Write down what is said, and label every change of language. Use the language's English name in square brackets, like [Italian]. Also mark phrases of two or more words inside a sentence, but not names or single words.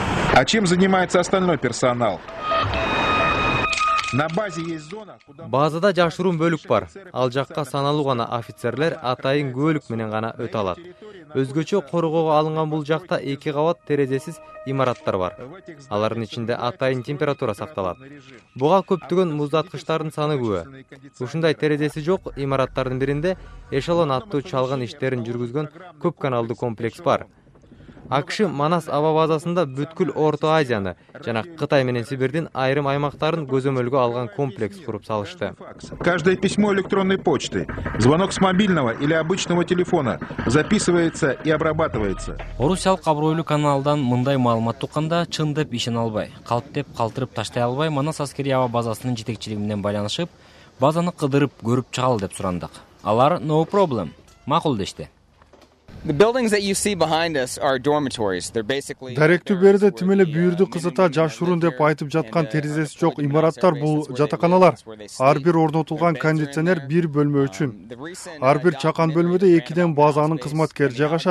[Russian] А чем занимается остальной персонал? На базе есть зона, куда... [Kyrgyz] Базада жашыруун бөлүк бар. Ал жакка саналуу гана офицерлер атайын көөлүк менен гана өтө алат. Өзгөчө коргоого алынган бул жакта 2 кабат терезесиз имараттар бар. Алардын ичинде атайын температура сакталат. Буга көптөгөн муздаткычтардын саны күбө. Ушундай терезеси жок имараттардын биринде эшелон аттуу чалгын иштерин жүргүзгөн көп каналдуу комплекс бар. АКШ Манас аба базасында бүткүл Орто Азияны жана Кытай менен Сибирдин айрым аймактарын көзөмөлгө алган комплекс куруп салышты. [Russian] Каждое письмо электронной почты, звонок с мобильного или обычного телефона записывается и обрабатывается. [Kyrgyz] Орусиялык абройлуу каналдан мындай маалымат тукканда чын деп ишене албай, калп деп калтырып таштай албай Манас аскерий аба базасынын жетекчилиги менен байланышып, базаны кыдырып көрүп чыгалы деп сурандык. Алар [English] no problem, [Kyrgyz] макул дешти. Даректүү берде тим эле бүйүрдү кызыта жашыруун деп айтып жаткан терезеси жок имараттар бул жатаканалар. Ар бир орнотулган кондиционер бир бөлмө үчүн. Ар бир чакан бөлмөдө 2ден базанын кызматкери жайгашат.